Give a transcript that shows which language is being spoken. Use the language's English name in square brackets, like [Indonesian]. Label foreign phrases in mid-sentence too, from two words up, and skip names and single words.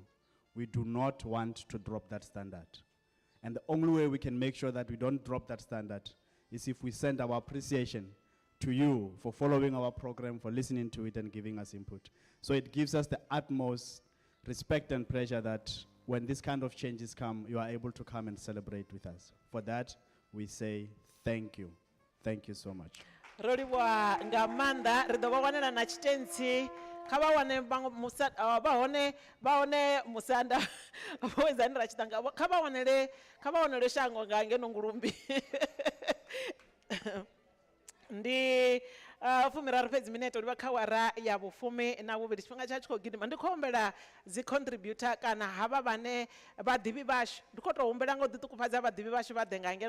[English] We do not want to drop that standard. And the only way we can make sure that we don't drop that standard is if we send our appreciation to you for following our program, for listening to it and giving us input. So it gives us the utmost respect and pleasure that when this kind of changes come, you are able to come and celebrate with us. For that, we say thank you. Thank you so much. [Venda] Rolibwa nga maanḓa ri ḓo vha wanela na tshitentsi kha vha wane vha hone musanda vhoizani ra tshitanga kha vha wanele shango nga ngeno ngulumbi ndi 13 fhedzi minete uri vha kha awara ya 12 tshifhinga tsha tshi khou gidima ndi khou humbela dzi contributor kana havha vhane vhaḓivhi vhashu ndi khou tou humbela nga u ḓiṱukufhadza vhaḓivhi vhashu vha ḓe nga ngeno